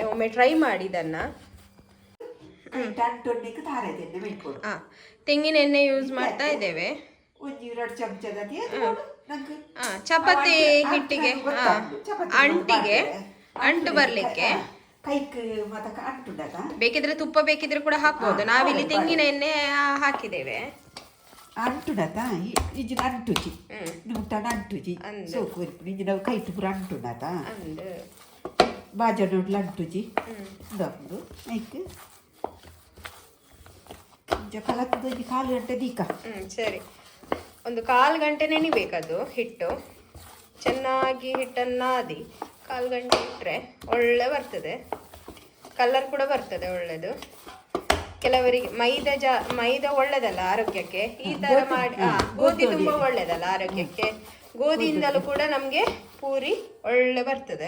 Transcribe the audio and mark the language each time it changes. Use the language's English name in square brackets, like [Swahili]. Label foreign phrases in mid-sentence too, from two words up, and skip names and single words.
[Kannada] ಒಮ್ಮೆ ಟ್ರೈ ಮಾಡಿ ಇದನ್ನ. ತೆಂಗಿನ ಎಣ್ಣೆ ಯೂಸ್ ಮಾಡ್ತಾ ಇದ್ದೇವೆ. ಚಪಾತಿ ಹಿಟ್ಟಿಗೆ ಅಂಟು ಬರ್ಲಿಕ್ಕೆ ಬೇಕಿದ್ರೆ ತುಪ್ಪ ಬೇಕಿದ್ರೆ ಕೂಡ ಹಾಕ್ಬೋದು. ನಾವಿಲ್ಲಿ ತೆಂಗಿನ ಎಣ್ಣೆ ಹಾಕಿದ್ದೇವೆ. [Tulu] ಅಂಟುಡತ ಇಜಿನ ಅಂಟುಜಿ ನುಂಟನ ಅಂಟುಜಿ ಸೋಕು ಇಜಿನ ಕೈಟು ಪುರ ಅಂಟುಡತ ಬಾಜ ನೋಡ್ಲ ಅಂಟುಜಿ ದೊಂದು ಐಕ್ ಕಲತ್ತದ ಕಾಲು ಗಂಟೆ ದೀಕ. [Kannada] ಸರಿ, ಒಂದು 1/4 ಗಂಟೆ ನೆನಿಬೇಕದು ಹಿಟ್ಟು. ಚೆನ್ನಾಗಿ ಹಿಟ್ಟನ್ನು ನಾದಿ 1/4 ಗಂಟೆ ಇಟ್ಟರೆ ಒಳ್ಳೆ ಬರ್ತದೆ. ಕಲರ್ ಕೂಡ ಬರ್ತದೆ ಒಳ್ಳೆದು. ಕೆಲವರಿಗೆ ಮೈದಾ ಒಳ್ಳೇದಲ್ಲ ಆರೋಗ್ಯಕ್ಕೆ. ಈ ತರ ಮಾಡಿ ಗೋಧಿ ತುಂಬಾ ಒಳ್ಳೇದಲ್ಲ ಆರೋಗ್ಯಕ್ಕೆ. ಗೋಧಿಯಿಂದಲೂ ಕೂಡ ನಮ್ಗೆ ಪೂರಿ ಒಳ್ಳೆ ಬರ್ತದೆ.